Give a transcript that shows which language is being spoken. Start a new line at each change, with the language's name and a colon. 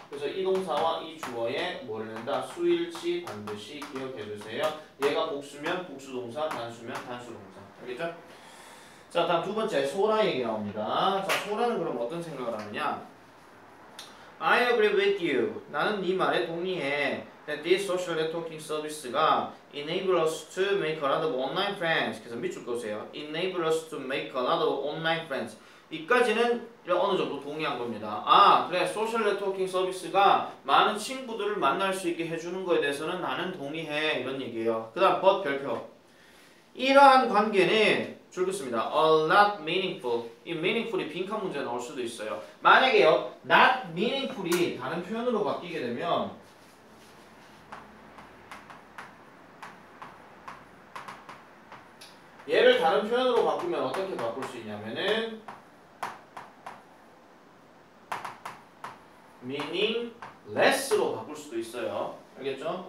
Korean: 그래서 이 동사와 이 주어에 뭘 낸다? 수일치 반드시 기억해 주세요. 얘가 복수면 복수동사, 단수면 단수동사. 알겠죠? 자, 다음 두 번째 소라 얘기 나옵니다. 자, 소라는 그럼 어떤 생각을 하느냐?
English: I agree with you.
Korean: 나는 네 말에 동의해.
English: That this social networking service가 enable us to make a lot of online friends.
Korean: 그래서 밑줄 그으세요.
English: Enable us to make a lot of online friends.
Korean: 이까지는 어느 정도 동의한 겁니다. 아, 그래. 소셜 네트워킹 서비스가 많은 친구들을 만날 수 있게 해주는 거에 대해서는 나는 동의해. 이런 얘기예요. 그 다음 but 별표. 이러한 관계는 줄 긋습니다.
English: A not meaningful.
Korean: 이 meaningful이 빈칸 문제 나올 수도 있어요. 만약에요,
English: not meaningful
Korean: 이 다른 표현으로 바뀌게 되면 얘를 다른 표현으로 바꾸면 어떻게 바꿀 수 있냐면은 meaningless로 바꿀 수도 있어요. 알겠죠?